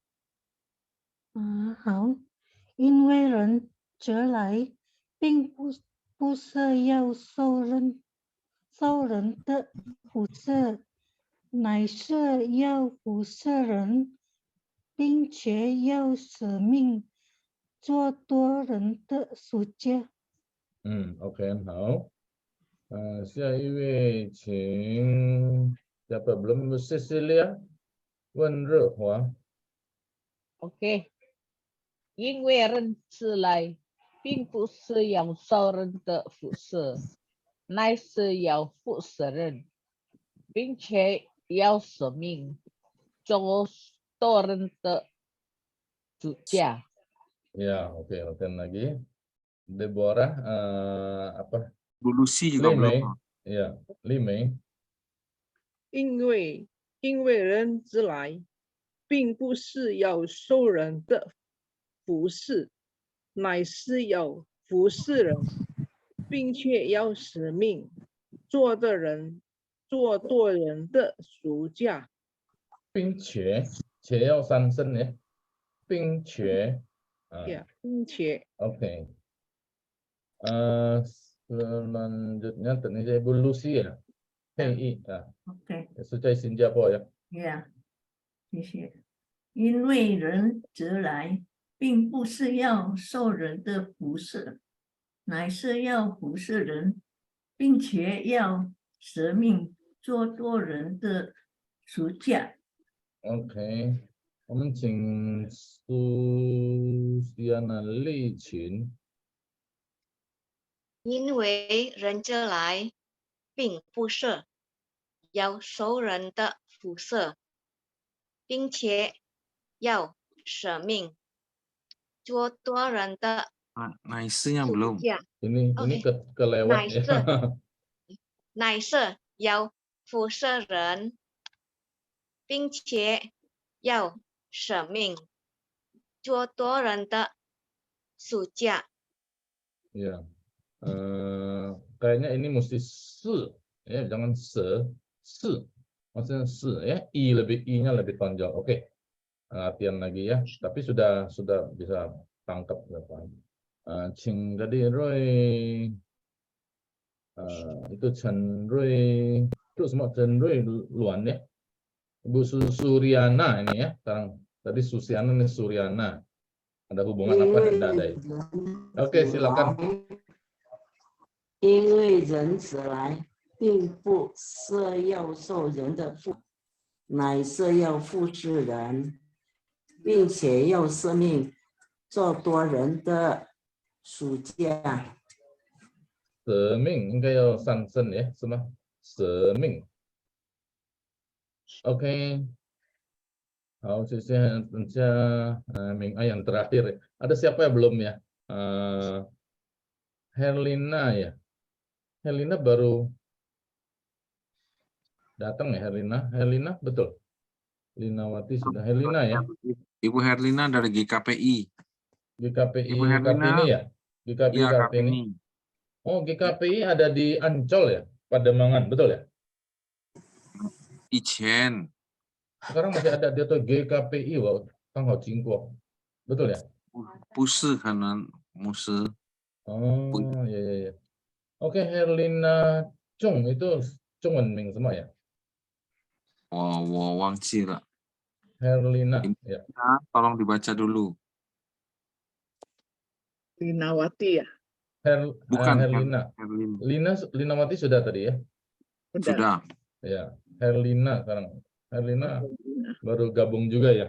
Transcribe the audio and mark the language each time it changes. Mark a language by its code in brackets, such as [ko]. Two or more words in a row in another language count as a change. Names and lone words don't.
[zh] 好，因为人子来，并不是要受人的服侍，乃是要服侍人，并且要使命，做多人的赎价。 OK， 很好。下一位请 [id] siapa belum [zh] Cecilia 温热华。 OK， 因为人子来， 并不是要受人的服侍，乃是要服侍人，并且要舍命做多人的主家。 [id] Ya, oke, latihan lagi. Deborah, apa? Bu Lucy juga Limei, belum. ya, Limei. [zh] 因为人之来，并不是要受人的服侍，乃是要服侍人，并且要使命做多人的赎价。并且要三声ya. 并且 Ya, 并且 [id] Oke. Selanjutnya ternyata Ibu Lucy ya. Hei, ya. [zh] OK，是在新加坡呀。 Yeah， 谢谢。因为人则来，并不是要受人的服侍，乃是要服侍人，并且要舍命做多人的赎价。 OK， 我们请苏西安娜丽群。因为人之来，并不是要受人的服侍，并且要舍命做多人的 [id] Nice-nya belum. [zh] 赎价。 [id] Ini kelewat ya. [zh] 乃是要服侍人，并且要舍命做多人的赎价。 [id] Ya. Kayaknya ini mesti se, ya, jangan se, maksudnya se, ya, i-nya lebih tonjol. Oke, latihan lagi ya. Tapi sudah bisa tangkap berapa. Ching tadi Roy, itu Chen Roy, itu semua Chen Roy Luan ya. Ibu Suryana ini ya. Sekarang tadi Susiana ini Suryana. Ada hubungan apa? Tidak ada ya. Oke, silakan. [zh] 因为人子来，并不是要受人的服，乃是要服侍人，并且要舍命做多人的赎价。舍命应该要三声ya, 是吗？舍命。Oke. 好，谢谢等下 Ming Ai [id] yang terakhir. Ada siapa yang belum ya? Herlina ya. Herlina baru datang ya Herlina. Herlina betul. Linawati sudah. Herlina ya. Ibu Herlina dari GKPI. GKPI Ibu Herlina, Kartini ya. GKPI iya, Kartini. Oh, GKPI ada di Ancol ya, Pademangan, betul ya? Ichen. Sekarang masih ada dia tuh GKPI, wow, Kang Ho Jingguo. Betul ya? [zh] 不是，可能不是。 [id] Oh, ya. Oke, Herlina Chung itu Chungwenming semua ya? [zh] 我忘记了。 [id] Herlina, ya. Tolong dibaca dulu. Linawati ya? Bukan Herlina. Linawati sudah tadi ya? Sudah. Ya, Herlina sekarang. Herlina baru gabung juga ya?